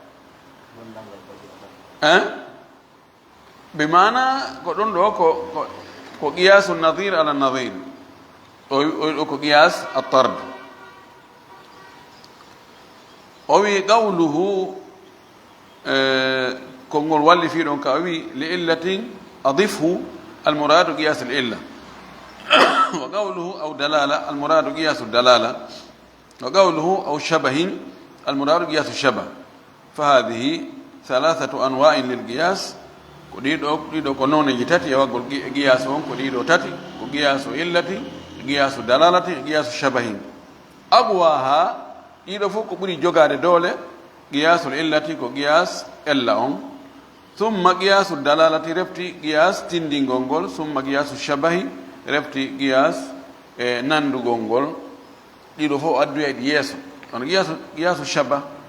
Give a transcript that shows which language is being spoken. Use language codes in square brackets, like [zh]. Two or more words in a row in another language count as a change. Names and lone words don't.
[ff] bimana ko ɗum ɗo ko [ar] قياس النظير على النظير [ff] o ko [ar] قياس الطرد [ff] o wi qawluhu kongol walli fi ɗon ka o wi [ar] لعلة أضفه المراد قياس العلة وقوله أو دلالة المراد قياس الدلالة وقوله أو شبه المراد قياس الشبه فهذه ثلاثة أنواع للقياس [ff] ko ɗiɗo ko noneji tati e waggol qiyasu on ko ɗiɗo tati ko [ar] قياس العلة قياس الدلالة قياس الشبه [ff] aqwaha ɗiɗo fof ko ɓuri jogade doole [ar] قياس العلة [ff] ko qiyas ella on summa [ar] قياس الدلالة [ff] refti qiyas tindingol ngol summa [ar] قياس الشبه [ff] refti qiyas e nandugol ngol ɗiɗo fof adduya ɗi yeeso on [ar] قياس الشبه